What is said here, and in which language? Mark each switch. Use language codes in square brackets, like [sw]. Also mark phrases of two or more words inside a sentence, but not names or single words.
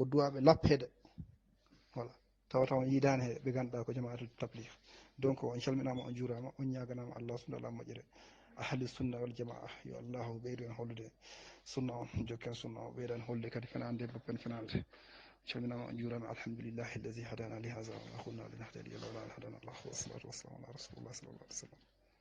[ff] duwaɓe lappede voilà tawata on yidani he ɓe ganduɗa ko jama'atul tabligh donc on calminama on juurama on ñaganama [ar] الله سبحانه وتعالى [ff] moƴƴere [ar] أهل السنة والجماعة [ff] yo allahu ɓeydu en hollude sunna on jokken sunna o ɓeyda en hollude kadi fenande développen fenande calminama on juurama [ar] الحمد لله الذي هدانا لهذا وما كنا لنهتدي لولا أن هدانا الله والصلاة والسلام على رسول الله صلى الله عليه وسلم